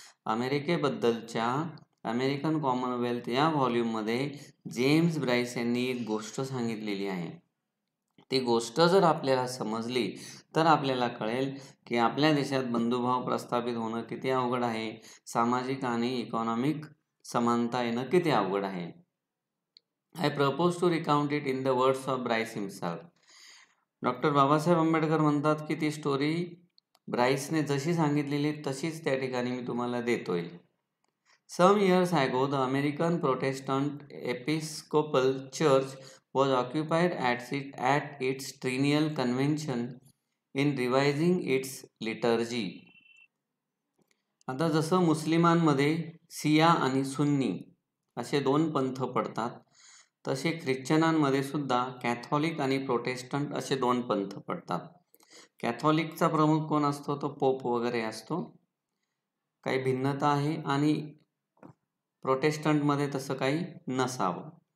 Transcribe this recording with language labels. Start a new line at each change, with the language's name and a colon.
Marathi: अमेरिकेबद्दलच्या American Commonwealth या व्हॉल्यूममध्ये James Bryce यांनी एक गोष्ट सांगितलेली आहे. ती गोष्ट जर आपल्याला समजली तर आपल्याला कळेल की आपल्या देशात बंधुभाव प्रस्थापित होणं किती अवघड आहे, सामाजिक आणि इकॉनॉमिक समानता येणं किती अवघड आहे.
English: I propose to recount it in the words of Bryce himself.
Marathi: Doctor Babasaheb Ambedkar म्हणतात की ती स्टोरी ब्राइसने जशी सांगितलेली तशीच त्या ठिकाणी मी तुम्हाला देतोय.
English: Some years ago, the American Protestant Episcopal Church was occupied at its triennial convention in revising its liturgy.
Marathi: आता जसं मुस्लिमांमध्ये शिया आणि सुन्नी असे दोन पंथ पडतात, तसे ख्रिश्चनांमध्ये सुद्धा कॅथॉलिक आणि प्रोटेस्टंट असे दोन पंथ पडतात. कॅथॉलिकचा प्रमुख कोण असतो? तो पोप वगैरे असतो. काही भिन्नता आहे आणि प्रोटेस्टंटमध्ये तसं काही नसावं.